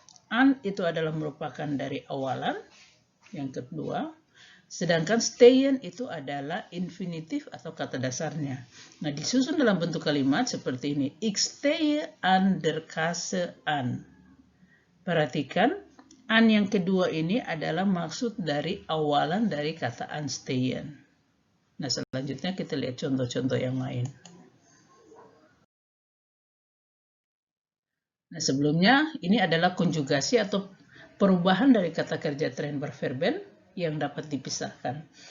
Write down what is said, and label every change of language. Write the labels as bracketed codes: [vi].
[id] An itu adalah merupakan dari awalan, yang kedua. Sedangkan stehen itu adalah infinitif atau kata dasarnya. Nah, disusun dalam bentuk kalimat seperti ini. [de] Ich stehe an der Kasse an. [id] Perhatikan, an yang kedua ini adalah maksud dari awalan dari kata anstehen. Nah, selanjutnya kita lihat contoh-contoh yang lain. Nah, sebelumnya ini adalah konjugasi atau perubahan dari kata kerja trennbar verben yang dapat dipisahkan.